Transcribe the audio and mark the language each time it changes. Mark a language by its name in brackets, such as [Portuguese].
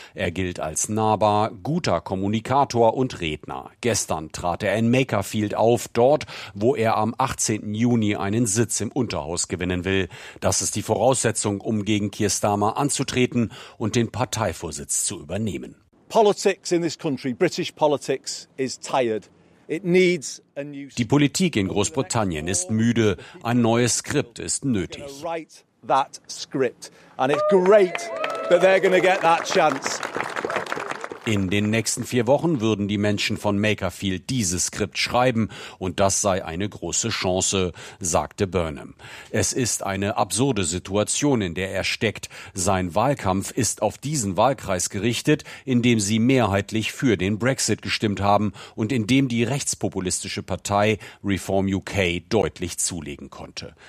[German] Er gilt als nahbar, guter Kommunikator und Redner. Gestern trat er in Makerfield auf, dort, wo er am 18. Juni einen Sitz im Unterhaus gewinnen will. Das ist die Voraussetzung, um gegen Keir Starmer anzutreten und den Parteivorsitz zu übernehmen. [English] Politics in this country, British politics, is tired. [German] Die Politik in Großbritannien ist müde. Ein neues Skript ist nötig. [English] And it's great that they're going to get that chance. [German] In den nächsten 4 Wochen würden die Menschen von Makerfield dieses Skript schreiben und das sei eine große Chance, sagte Burnham. Es ist eine absurde Situation, in der er steckt. Sein Wahlkampf ist auf diesen Wahlkreis gerichtet, in dem sie mehrheitlich für den Brexit gestimmt haben und in dem die rechtspopulistische Partei Reform UK deutlich zulegen konnte.